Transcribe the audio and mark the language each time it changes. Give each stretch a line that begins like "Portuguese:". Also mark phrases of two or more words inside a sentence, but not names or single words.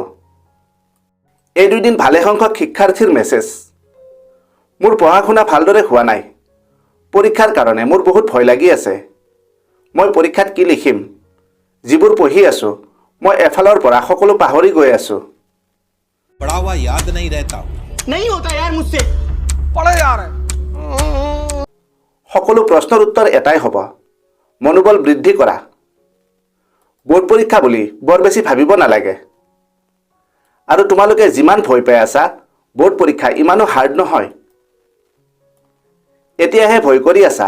Assamese: এই দুদিন ভালেসংখ্যক শিক্ষাৰ্থীৰ মেছেজ। মোৰ পঢ়া শুনা ভালদৰে হোৱা নাই। পৰীক্ষাৰ কাৰণে মোৰ বহুত ভয় লাগি আছে। মই পৰীক্ষাত কি লিখিম? যিবোৰ পঢ়ি আছোঁ, মই এফালৰ পৰা সকলো পাহৰি গৈ আছোঁ।
Hindi: पढ़ा हुआ याद नहीं रहता। नहीं होता यार मुझसे। पढ़ो यार।
Assamese: সকলো প্ৰশ্নৰ উত্তৰ এটাই হ'ব, মনোবল বৃদ্ধি কৰা। বোৰ্ড পৰীক্ষা বুলি বৰ বেছি ভাবিব নালাগে। আৰু তোমালোকে যিমান ভয় পাই আছা, বোৰ্ড পৰীক্ষা ইমানো হাৰ্ড নহয়। এতিয়াহে ভয় কৰি আছা।